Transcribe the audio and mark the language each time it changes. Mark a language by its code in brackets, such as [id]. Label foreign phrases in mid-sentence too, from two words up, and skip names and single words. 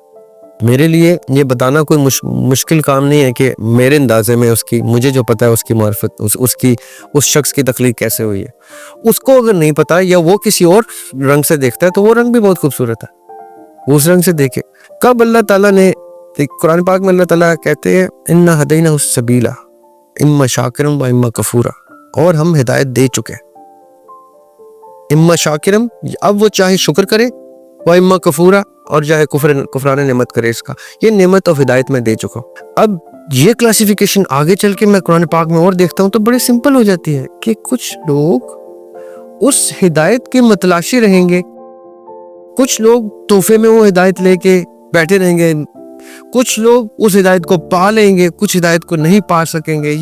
[ur] میرے لیے یہ بتانا کوئی مشکل کام نہیں ہے کہ میرے اندازے میں مجھے جو پتا ہے اس کی معرفت, اس شخص کی تخلیق کیسے ہوئی ہے. اس کو اگر نہیں پتا یا وہ کسی اور رنگ سے دیکھتا ہے تو وہ رنگ بھی بہت خوبصورت ہے, وہ اس رنگ سے دیکھے. کب اللہ تعالیٰ نے, قرآن پاک میں اللہ تعالیٰ کہتے ہیں [ar] انا ہدینہ السبیلا اما شاکرم و اما کفورا, [ur] اور ہم ہدایت دے چکے ہیں. [ar] اما شاکرم, [ur] اب وہ چاہے شکر کرے, [ar] و اما کفورا, [ur] اور چاہے کفران نعمت کرے. اس کا یہ نعمت اور ہدایت میں دے چکا ہوں. اب یہ کلاسیفیکیشن آگے چل کے میں قرآن پاک میں اور دیکھتا ہوں تو بڑے سمپل ہو جاتی ہے کہ کچھ لوگ اس ہدایت کے متلاشی رہیں گے, کچھ لوگ تحفے میں وہ ہدایت لے کے بیٹھے رہیں گے, کچھ لوگ اس ہدایت کو پا لیں گے, کچھ ہدایت کو نہیں پا سکیں گے.